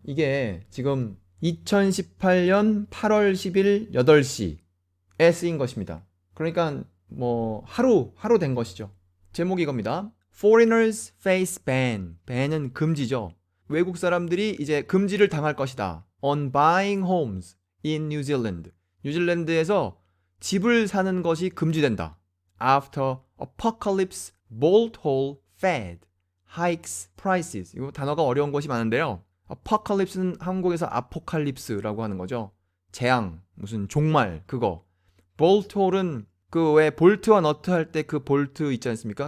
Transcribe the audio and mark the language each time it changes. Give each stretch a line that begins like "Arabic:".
Korean: 이게 지금 2018년 8월 10일 8시에 쓰인 것입니다. 그러니까 뭐 하루 된 것이죠. 제목이 이겁니다.
English: Foreigners face ban.
Korean: ban은 금지죠. 외국 사람들이 이제 금지를 당할 것이다.
English: On buying homes in New Zealand.
Korean: 뉴질랜드에서 집을 사는 것이 금지된다.
English: After apocalypse bolt hole Fed hikes prices.
Korean: 이거 단어가 어려운 것이 많은데요. apocalypse는 한국에서 아포칼립스라고 하는 거죠. 재앙, 무슨 종말, 그거. bolt hole은 그 왜 볼트와 너트 할 때 그 볼트 있지 않습니까?